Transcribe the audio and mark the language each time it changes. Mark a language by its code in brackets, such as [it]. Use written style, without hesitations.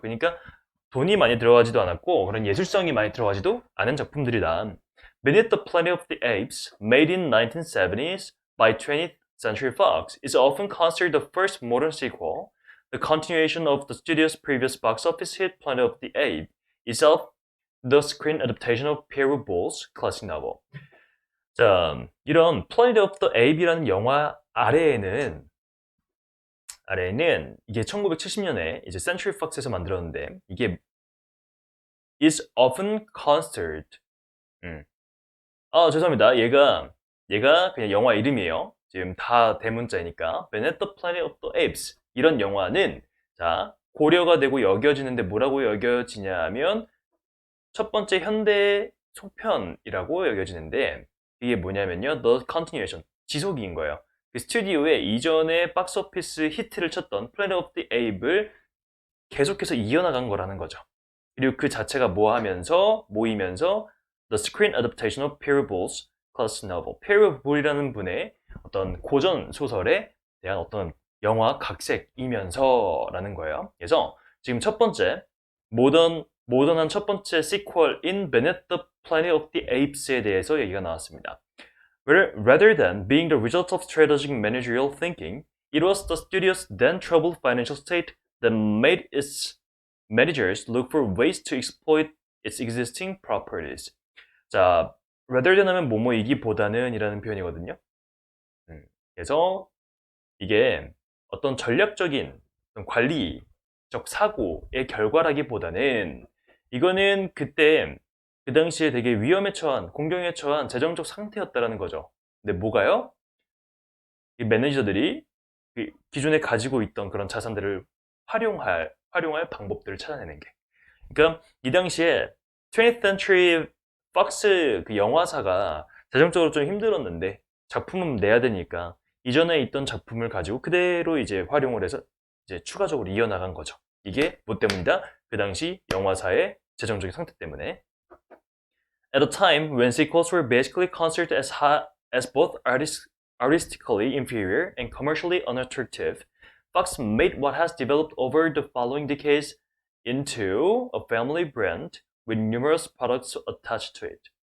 [ko] 그러니까 돈이 많이 들어가지도 않았고 그런 예술성이 많이 들어가지도 않은 작품들이다. [en] Beneath the Planet of the Apes, made in 1970s by 20th Century Fox, is often considered the first modern sequel, the continuation of the studio's previous box office hit Planet of the Apes, itself the screen adaptation of Pierre Boulez's classic novel. [ko] 자, 이런 Planet of the Apes이라는 영화 아래에는 이게 1970년에 이제 Century Fox에서 만들었는데 이게 [en] is often considered. [ko] 죄송합니다. 얘가 그냥 영화 이름이에요. 지금 다 대문자이니까. Beneath the Planet of the Apes 이런 영화는 자 고려가 되고 여겨지는데 뭐라고 여겨지냐면 첫 번째 현대 속편이라고 여겨지는데 이게 뭐냐면요. The Continuation, 지속인 거예요. 그 스튜디오에 이전에 박스오피스 히트를 쳤던 Planet of the Apes를 계속해서 이어나간 거라는 거죠. 그리고 그 자체가 모이면서 [en] The Screen Adaptation of Pierre Boulez's classic novel. [ko] Pierre Boulez이라는 분의 어떤 고전 소설에 대한 어떤 영화 각색이면서라는 거예요. 그래서 지금 첫 번째 모던한 첫 번째 시퀄인 Beneath the Planet of the Apes에 대해서 얘기가 나왔습니다. [en] Rather than being the result of strategic managerial thinking, it was the studio's then troubled financial state that made its managers look for ways to exploit its existing properties. [ko] 자, rather than 하면 뭐뭐이기보다는 이라는 표현이거든요. 그래서 이게 어떤 전략적인 관리적 사고의 결과라기보다는 이거는 그때 그 당시에 되게 위험에 처한, 공경에 처한 재정적 상태였다라는 거죠. 근데 뭐가요? 이 매니저들이 기존에 가지고 있던 그런 자산들을 활용할 방법들을 찾아내는 게. 그러니까 이 당시에 20th Century Fox 그 영화사가 재정적으로 좀 힘들었는데 작품은 내야 되니까 이전에 있던 작품을 가지고 그대로 이제 활용을 해서 이제 추가적으로 이어나간 거죠. 이게 뭐 때문이다? 그 당시 영화사의 재정적인 상태 때문에. [en] At a time when sequels were basically considered as both artistically inferior and commercially unattractive, Fox made what has developed over the following decades into a family brand with numerous products attached to it.